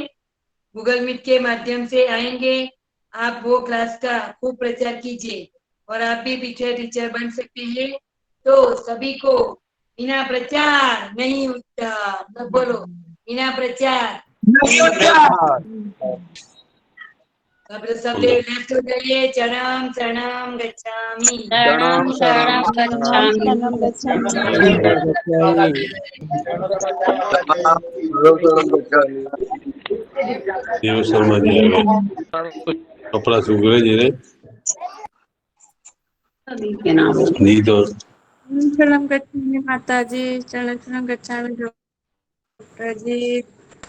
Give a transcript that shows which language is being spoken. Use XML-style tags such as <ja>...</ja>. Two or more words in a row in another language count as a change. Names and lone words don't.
<hi>गूगल मीट के माध्यम से आएंगे, आप वो क्लास का खूब प्रचार कीजिए और आप भी पीछे टीचर बन सकते हैं। तो सभी को बिना प्रचार नहीं होता, सब बोलो बिना प्रचार नहीं होता। अब सब लेफ्ट हो जाइए।</hi> <pi>चरणम शरणम गच्छामि। शरणं शरणं गच्छामि।</pi> <hi>देव शर्मा जी आ गए, कपड़ा सूख रहे जी के नाम जी तो</hi> <pi>शरणम गच्छामि</pi> <hi>माता जी,</hi> <pi>शरणम गच्छामि</pi> <hi>डॉक्टर जी।</hi>